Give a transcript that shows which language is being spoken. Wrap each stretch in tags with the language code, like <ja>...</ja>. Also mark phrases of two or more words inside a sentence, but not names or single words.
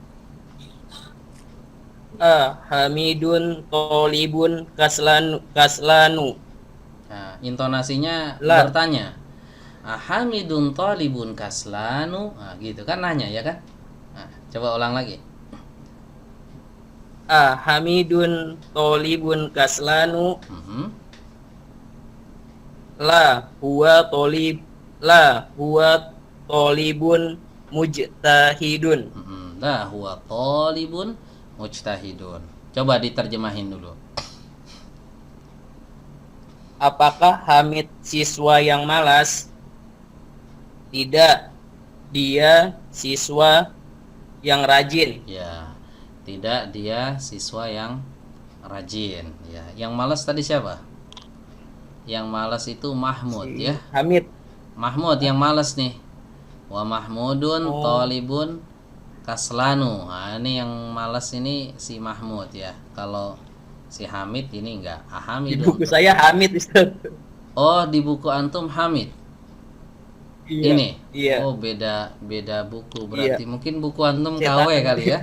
<ar>حامد طالب كسلان.</ar> <id>Nah, intonasinya La. bertanya.</id> <ar>حامد طالب كسلان.</ar> <id>Nah, gitu kan nanya ya kan? Nah, coba ulang lagi.</id> <ar>حامد طالب كسلان. لا هو طالب مجتهد. لا هو طالب مجتهد.</ar> <id>Coba diterjemahin dulu. Apakah Hamid siswa yang malas? Tidak. Dia siswa yang rajin. Ya. Tidak, dia siswa yang rajin ya. Yang malas tadi siapa? Yang malas itu Mahmud ya. Hamid. Mahmud yang malas nih.</id> <ar>ومحمود طالب كسلان.</ar> <id>Nah, ini yang malas ini si Mahmud ya. Kalau si Hamid ini enggak. Di Hamidun. buku saya Hamid, Ustaz. Oh, di buku antum Hamid. Iya. Ini. Iya. Oh, beda buku berarti. Mungkin buku antum KW kali ya.</id>